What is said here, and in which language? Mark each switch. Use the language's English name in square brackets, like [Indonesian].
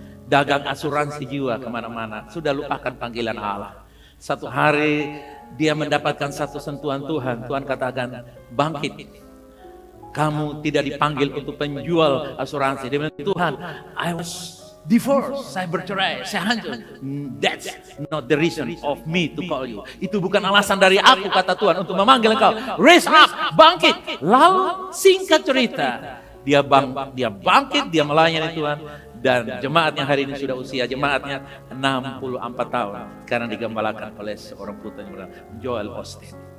[Indonesian] Dagang asuransi jiwa kemana-mana. Sudah lupakan panggilan Allah. Satu hari dia mendapatkan satu sentuhan Tuhan. Tuhan katakan, bangkit. Kamu tidak dipanggil untuk penjual asuransi. Dia bilang, Tuhan, [English] I was divorced, [Indonesian] saya bercerai, saya hancur. [English] That's not the reason of me to call you. [Indonesian] Itu bukan alasan dari aku, kata Tuhan, untuk memanggil engkau. [English] Raise up, [Indonesian] bangkit. Lalu singkat cerita, dia bangkit, dia melayani Tuhan. Dan jemaatnya hari ini sudah usia jemaatnya 64 tahun. Karena digembalakan oleh seorang putra yang bernama Joel Austin.